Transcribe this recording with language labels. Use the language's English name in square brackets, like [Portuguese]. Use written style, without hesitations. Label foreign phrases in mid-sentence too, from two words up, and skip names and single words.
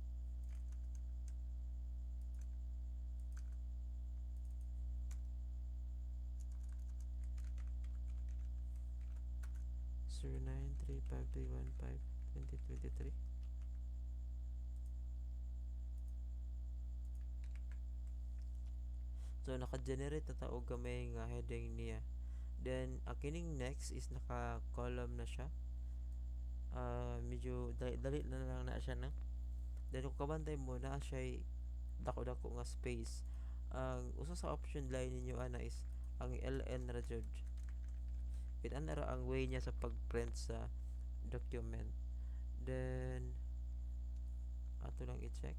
[Cebuano] So 0935315223. So naka-generate na ta og gamay nga heading niya. Then ang kining next is naka-column na siya. medyo dali na lang na siya na. Then kung kabantay mo na siya dako-dako nga space. Ang usa sa option line ninyo ana is ang LN ra jud. It ana ra ang way niya sa pag-print sa document. Then ato lang i-check.